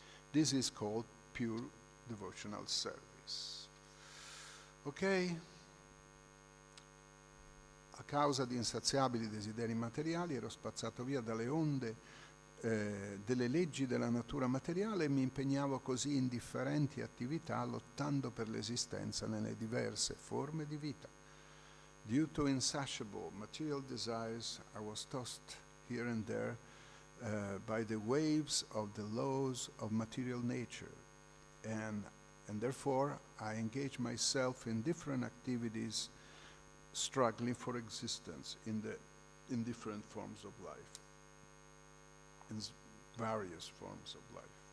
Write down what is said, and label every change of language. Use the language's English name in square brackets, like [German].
[English] This is called pure devotional service. Ok? [Italian] A causa di insaziabili desideri materiali ero spazzato via dalle onde delle leggi della natura materiale e mi impegnavo così in differenti attività lottando per l'esistenza nelle diverse forme di vita. [English] Due to insatiable material desires, I was tossed here and there by the waves of the laws of material nature, and therefore I engage myself in different activities, struggling for existence in different forms of life, in various forms of life.